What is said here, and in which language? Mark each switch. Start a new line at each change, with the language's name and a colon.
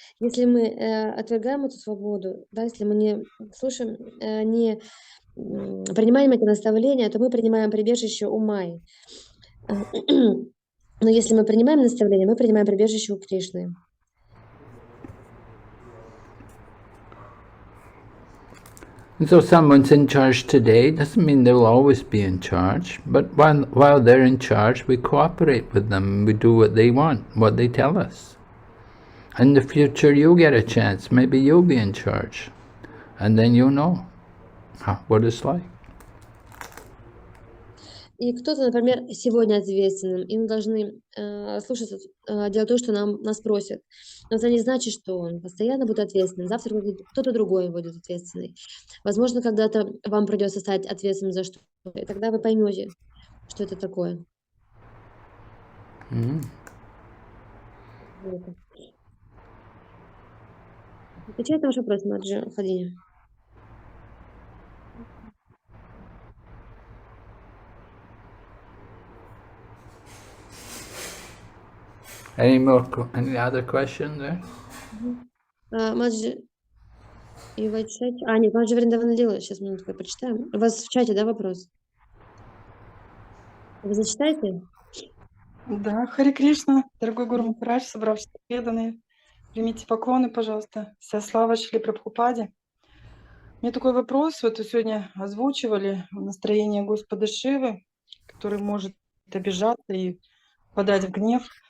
Russian: Если мы отвергаем эту свободу, да, если мы не слушаем, не принимаем эти наставления, то мы принимаем прибежище у Майи. Но если мы принимаем наставления, мы принимаем прибежище у Кришны.
English: So someone's in charge today doesn't mean they'll always be in charge, but while they're in charge, we cooperate with them, we do what they want, what they tell us. In the future, you'll get a chance, maybe you'll be in charge, and then you'll know what it's like.
Russian: И кто-то, например, сегодня ответственным, и мы должны слушаться, делать то, что нас просят. Но это не значит, что он постоянно будет ответственным. Завтра кто-то другой будет ответственный. Возможно, когда-то вам придется стать ответственным за что-то, и тогда вы поймете, что это такое. Отвечает на ваш вопрос, Маджи Фадиня.
English: Any other question there?
Russian: Маджи, и в чате... нет, Маджи Вриндаван Лила, сейчас минутку прочитаем. У вас в чате, да, вопрос? Вы зачитаете? Да, Харе Кришна, дорогой Гуру Махарадж, собравшиеся преданные, примите поклоны, пожалуйста. Вся слава Шри Прабхупаде. У меня такой вопрос, вот вы сегодня озвучивали настроение Господа Шивы, который может обижаться и впадать в гнев.